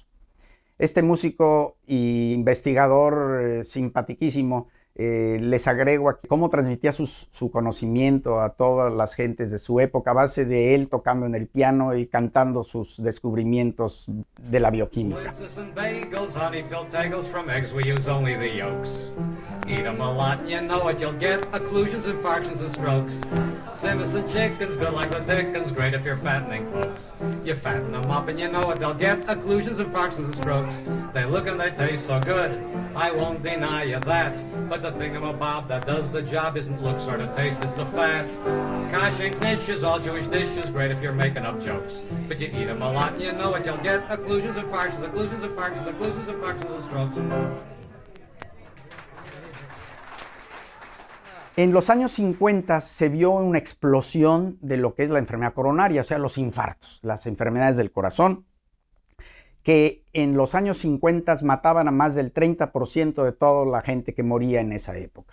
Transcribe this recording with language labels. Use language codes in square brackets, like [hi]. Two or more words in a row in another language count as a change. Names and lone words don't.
[es] Este músico e investigador simpaticísimo, les agrego aquí cómo transmitía su conocimiento a todas las gentes de su época a base de él tocando en el piano y cantando sus descubrimientos de la bioquímica. [en] Eat them a lot and you know what you'll get, occlusions, infarctions, and strokes. Simpson chicken's good like the Dickens, great if you're fattening folks. You fatten them up and you know what they'll get, occlusions, infarctions, and strokes. They look and they taste so good, I won't deny you that. But the thingamabob that does the job isn't looks or the taste, it's the fat. Kosh and knish is all Jewish dishes, great if you're making up jokes. But you eat them a lot and you know what you'll get, occlusions, infarctions, occlusions, infarctions, occlusions, infarctions, and strokes. [es] En los años 50 se vio una explosión de lo que es la enfermedad coronaria, o sea, los infartos, las enfermedades del corazón, que en los años 50 mataban a más del 30% de toda la gente que moría en esa época.